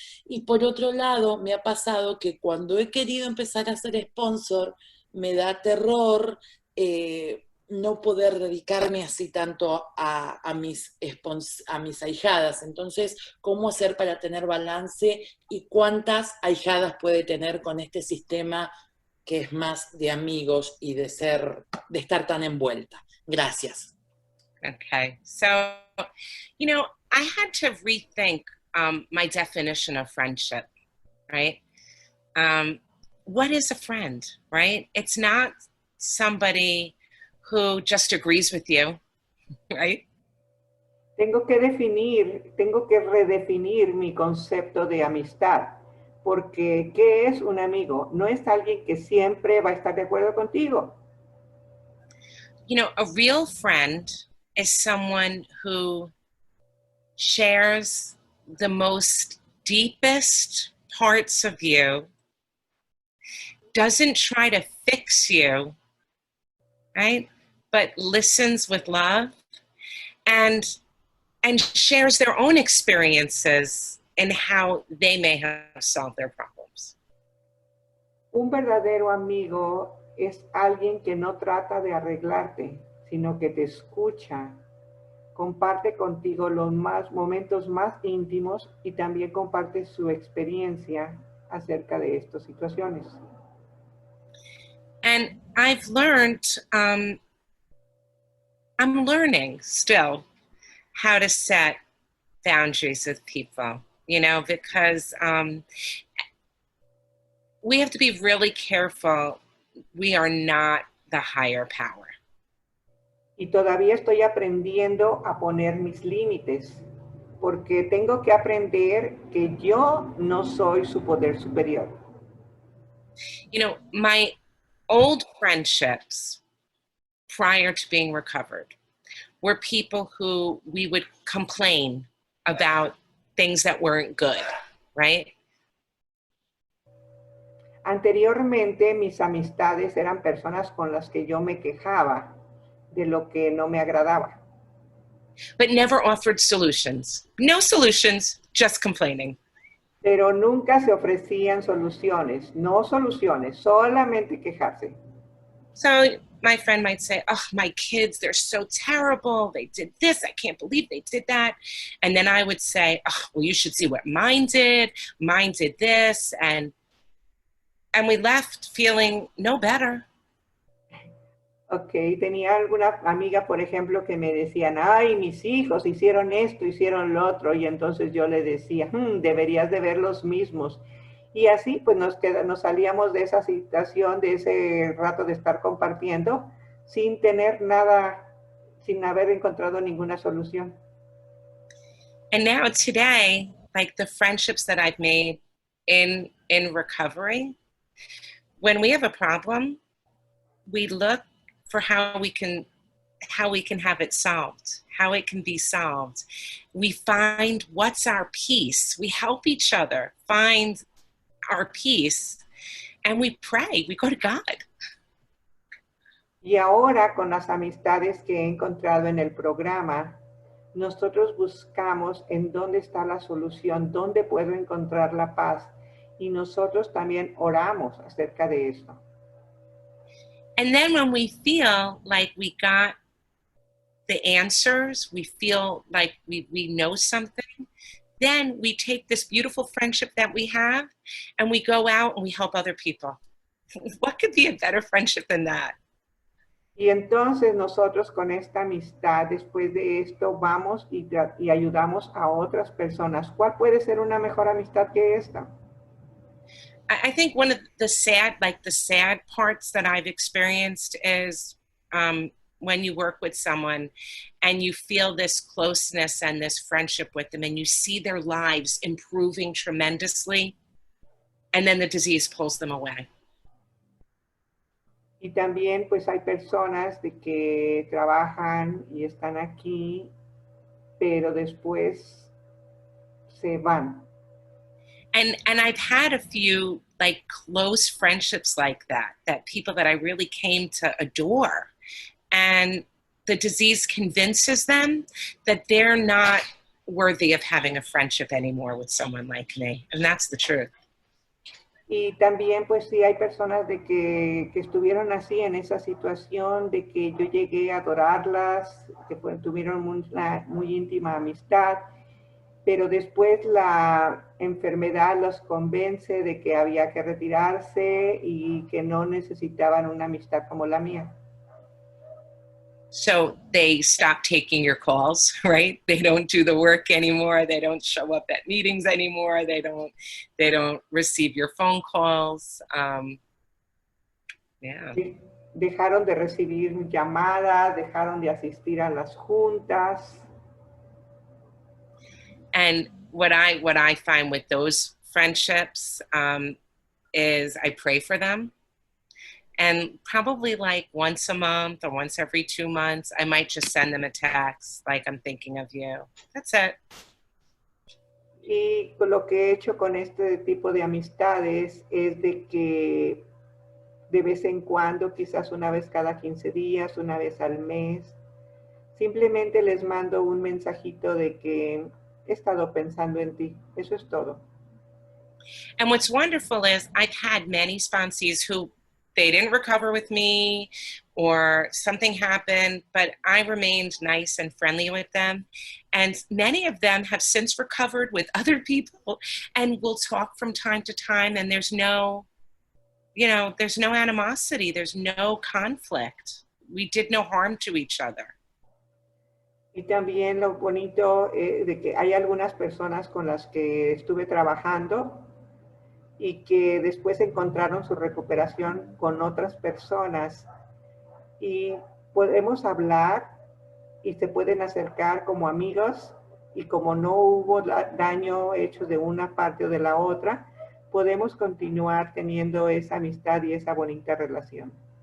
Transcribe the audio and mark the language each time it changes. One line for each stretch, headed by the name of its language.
Spanish: Y por otro lado, me ha pasado que cuando he querido empezar a ser sponsor, me da terror no poder dedicarme así tanto a mis ahijadas. Entonces, ¿cómo hacer para tener balance y cuántas ahijadas puede tener con este sistema que es más de amigos y de estar tan envuelta? Gracias.
English: Okay, so, I had to rethink my definition of friendship, right? What is a friend, right? It's not somebody who just agrees with you, right?
Spanish: Tengo que redefinir mi concepto de amistad, porque ¿qué es un amigo? No es alguien que siempre va a estar de acuerdo contigo.
English: A real friend is someone who shares the most deepest parts of you, doesn't try to fix you, right? But listens with love and shares their own experiences and how they may have solved their problems.
Spanish: Un verdadero amigo es alguien que no trata de arreglarte, sino que te escucha, comparte contigo los momentos más íntimos y también comparte su experiencia acerca de estas situaciones.
English: And I've learned, I'm learning still how to set boundaries with people, because we have to be really careful. We are not the higher power.
Spanish: Y todavía estoy aprendiendo a poner mis límites, porque tengo que aprender que yo no soy su poder superior.
English: My old friendships prior to being recovered were people who we would complain about things that weren't good, right?
Spanish: Anteriormente, mis amistades eran personas con las que yo me quejaba de lo que no me agradaba.
English: But never offered solutions. No solutions, just complaining.
Spanish: Pero nunca se ofrecían soluciones, no soluciones, solamente quejarse.
English: So my friend might say, oh, my kids, they're so terrible. They did this. I can't believe they did that. And then I would say, oh, well, you should see what mine did. Mine did this. And we left feeling no better.
Spanish: Ok, tenía alguna amiga, por ejemplo, que me decían, ay, mis hijos hicieron esto, hicieron lo otro, y entonces yo le decía, deberías de ver los mismos. Y así pues nos salíamos de esa situación, de ese rato de estar compartiendo, sin tener nada, sin haber encontrado ninguna solución.
English: And now today, like the friendships that I've made in recovery, when we have a problem, we look for how we can have it solved, how it can be solved. We find what's our peace. We help each other find our peace, and we pray. We go to God.
Spanish: Y ahora, con las amistades que he encontrado en el programa, nosotros buscamos en dónde está la solución, dónde puedo encontrar la paz, y nosotros también oramos acerca de esto.
English: And then when we feel like we got the answers, we feel like we know something, then we take this beautiful friendship that we have and we go out and we help other people. What could be a better friendship than that?
Spanish: Y entonces nosotros con esta amistad, después de esto, vamos y ayudamos a otras personas. ¿Cuál puede ser una mejor amistad que esta?
English: I think one of the sad parts that I've experienced is when you work with someone and you feel this closeness and this friendship with them and you see their lives improving tremendously, and then the disease pulls them away.
Spanish: Y también pues hay personas de que trabajan y están aquí, pero después se van.
English: And I've had a few like close friendships like that people that I really came to adore. And the disease convinces them that they're not worthy of having a friendship anymore with someone like me. And that's the truth.
Spanish: Y también pues sí hay personas de que estuvieron así en esa situación, de que yo llegué a adorarlas, que tuvieron una muy íntima amistad, pero después la enfermedad los convence de que había que retirarse y que no necesitaban una amistad como la mía.
English: So they stop taking your calls, right? They don't do the work anymore. They don't show up at meetings anymore. They don't receive your phone calls. Yeah.
Spanish: Dejaron de recibir llamadas, dejaron de asistir a las juntas.
English: And what I find with those friendships is I pray for them. And probably like once a month or once every 2 months, I might just send them a text, like, I'm thinking of you. That's it.
Spanish: Y lo que he hecho con este tipo de amistades es de que de vez en cuando, quizás una vez cada 15 días, una vez al mes, simplemente les mando un mensajito de que he estado pensando en ti. Eso es todo.
English: And what's wonderful is I've had many sponsees who they didn't recover with me or something happened, but I remained nice and friendly with them. And many of them have since recovered with other people and will talk from time to time. And there's no animosity. There's no conflict. We did no harm to each other.
Spanish: Y también lo bonito de que hay algunas personas con las que estuve trabajando y que después encontraron su recuperación con otras personas y podemos hablar y se pueden acercar como amigos y como no hubo daño hecho de una parte o de la otra, podemos continuar teniendo esa amistad y esa bonita relación.